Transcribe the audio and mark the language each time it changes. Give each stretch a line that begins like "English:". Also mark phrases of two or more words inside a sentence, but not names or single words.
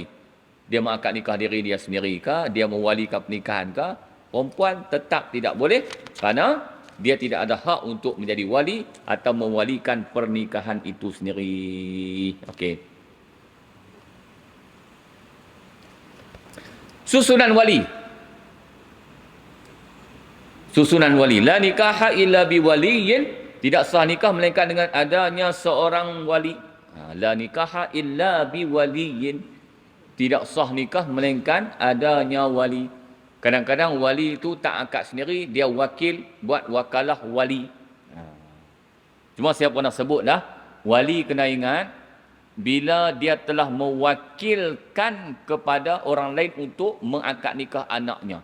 Malay: Dia mengakad nikah diri dia sendiri kah, dia mewalikan pernikahan kah, perempuan tetap tidak boleh kerana dia tidak ada hak untuk menjadi wali atau mewalikan pernikahan itu sendiri. Okey. Susunan wali. Susunan wali.
Arabic: لا نكاح إلا بولي.
Malay: Tidak sah nikah melainkan dengan adanya seorang wali.
Arabic: لا نكاح إلا بولي.
Malay: Tidak sah nikah melainkan adanya wali. Kadang-kadang wali itu tak akad sendiri, dia wakil buat wakalah wali. Cuma saya pernah sebut dah, wali kena ingat bila dia telah mewakilkan kepada orang lain untuk mengakad nikah anaknya.